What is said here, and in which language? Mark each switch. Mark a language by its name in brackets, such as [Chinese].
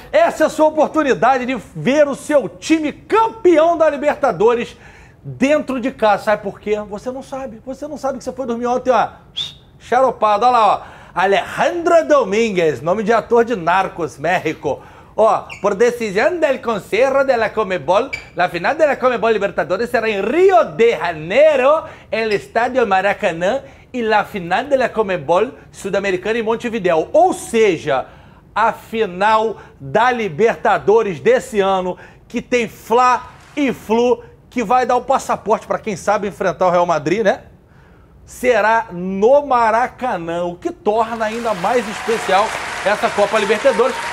[Portuguese] Essa é a sua oportunidade de ver o seu time campeão da Libertadores dentro de casa. Sabe por quê? Você não sabe que você foi dormir ontem, ó, xaropado. Olha lá, ó, Alejandro Domínguez, nome de ator de Narcos, México. [Spanish] Por decisión del Consejo de la Conmebol, la final de la Conmebol Libertadores será en Río de Janeiro, en el Estadio Maracanã, e la final de la Conmebol Sudamericana [Portuguese] em Montevidéu. Ou seja, a final da Libertadores desse ano, que tem Fla e Flu, que vai dar o passaporte para quem sabe enfrentar o Real Madrid, né? Será no Maracanã, o que torna ainda mais especial essa Copa Libertadores.